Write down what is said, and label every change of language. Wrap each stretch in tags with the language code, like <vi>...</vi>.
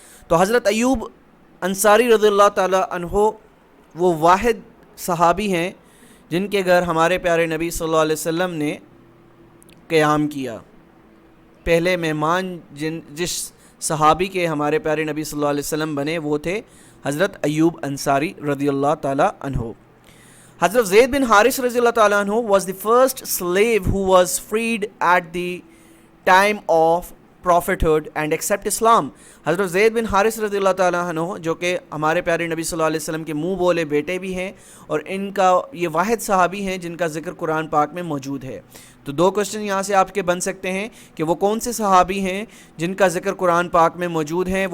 <ur>تو حضرت ایوب انصاری رضی اللہ تعالیٰ عنہ وہ واحد صحابی ہیں جن کے گھر ہمارے پیارے نبی صلی اللہ علیہ وسلم نے قیام کیا. پہلے مہمان جس صحابی کے ہمارے پیارے نبی صلی اللہ علیہ وسلم بنے وہ تھے حضرت ایوب انصاری رضی اللہ تعالیٰ عنہ.</ur> <en>حضرت Zaid bin Harith رضی اللہ تعالیٰ عنہ was the first slave who was freed at the time of prophethood and accept Islam.</en> <ur>حضرت زید بن حارث رضی اللہ تعالیٰ عنہ جو کہ ہمارے پیارے نبی صلی اللہ علیہ وسلم کے منہ بولے بیٹے بھی ہیں اور ان کا یہ واحد صحابی ہیں جن کا ذکر قرآن پاک میں موجود ہے. تو دو کوشچن یہاں سے آپ کے بن سکتے ہیں کہ وہ کون سے صحابی ہیں جن کا ذکر قرآن پاک میں موجود ہیں.</ur>